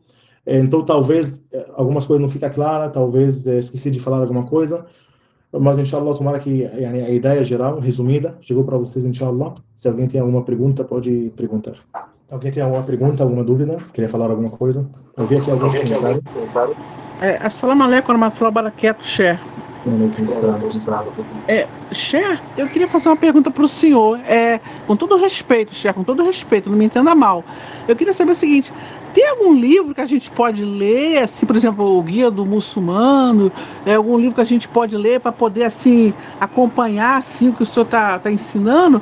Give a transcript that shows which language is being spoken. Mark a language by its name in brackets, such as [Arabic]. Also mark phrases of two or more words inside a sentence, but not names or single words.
[Portuguese] Então talvez algumas coisas não fiquem claras, talvez esqueci de falar alguma coisa. Mas, inshallah, tomara que yani, a ideia geral, resumida, chegou para vocês, inshallah. Se alguém tem alguma pergunta, pode perguntar. Alguém tem alguma pergunta, alguma dúvida? Queria falar alguma coisa? Eu vi aqui alguns comentários. [Arabic] السلام عليكم ورحمة الله وبركاته, [Portuguese] Cher. Cher, eu queria fazer uma pergunta para o senhor. Com todo respeito, Cher, com todo respeito, não me entenda mal. Eu queria saber o seguinte: tem algum livro que a gente pode ler, assim, por exemplo, o Guia do Muçulmano, algum livro que a gente pode ler para poder, assim, acompanhar, assim, o que o senhor tá ensinando?